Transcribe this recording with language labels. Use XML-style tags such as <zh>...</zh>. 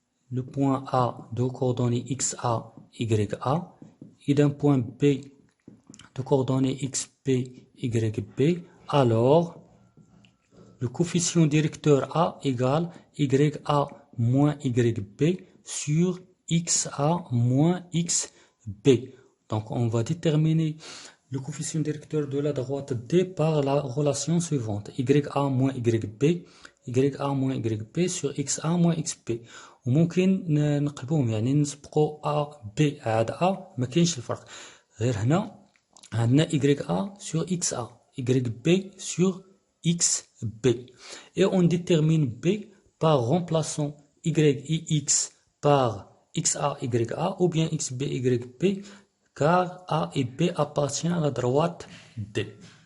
<fr>le point A de coordonnées XA, YA et d'un point B de coordonnées XB, YB, alors le coefficient directeur A égale YA moins YB sur XA moins XB. Donc on va déterminer le coefficient directeur de la droite D par la relation suivante. YA moins YB, YA moins YB sur XA moins XB.</fr> <ar>وممكن نقلبوهم يعني نسبقوا A B عاد A ما كاينش الفرق. غير هنا عندنا YA sur XA, YB sur XB.</ar> <fr>Et on détermine B par remplaçant Y et X par XA, YA ou bien XB, YB car A et B appartiennent à la droite D.</fr>